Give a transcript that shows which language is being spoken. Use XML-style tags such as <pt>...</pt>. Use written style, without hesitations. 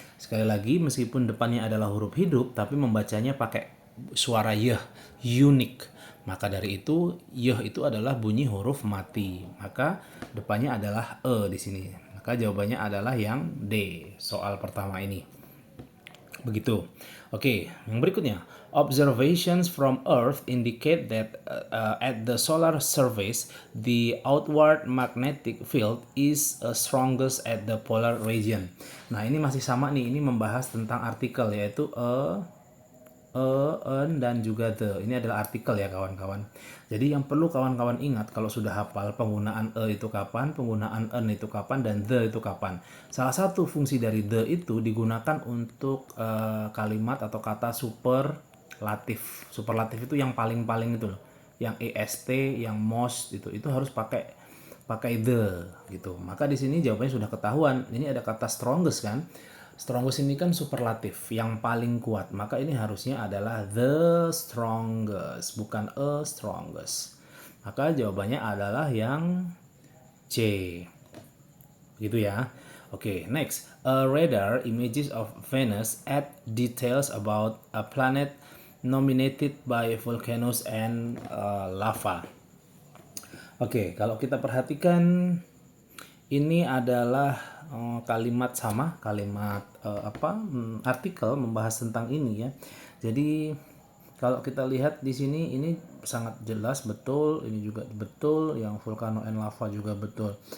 <id>Sekali lagi, meskipun depannya adalah huruf hidup, tapi membacanya pakai suara yeh, unique. Maka dari itu, yeh itu adalah bunyi huruf mati. Maka depannya adalah di sini. Maka jawabannya adalah yang D, soal pertama ini. Begitu. Oke, yang berikutnya.</id> <en>Observations from Earth indicate that at the solar surface, the outward magnetic field is strongest at the polar region.</en> <id>Nah, ini masih sama nih. Ini membahas tentang artikel yaitu an, dan juga the. Ini adalah artikel ya kawan-kawan. Jadi yang perlu kawan-kawan ingat kalau sudah hafal penggunaan itu kapan, penggunaan an itu kapan, dan the itu kapan. Salah satu fungsi dari the itu digunakan untuk kalimat atau kata superlatif. Superlatif itu yang paling-paling itu loh. Yang est, yang most itu harus pakai the gitu. Maka di sini jawabannya sudah ketahuan. Ini ada kata strongest kan? Strongest ini kan superlatif, yang paling kuat. Maka ini harusnya adalah</id> <en>the strongest,</en> <id>bukan</id> <en>a strongest.</en> <id>Maka jawabannya adalah yang C. Gitu ya. Oke, next.</id> <en>A radar images of Venus add details about a planet nominated by volcanoes and lava.</en> <id>Oke, kalau kita perhatikan ini adalah kalimat sama, kalimat artikel membahas tentang ini ya. Jadi kalau kita lihat di sini ini sangat jelas betul, ini juga betul, yang</id> <en>volcano and lava</en> <id>juga betul.</id>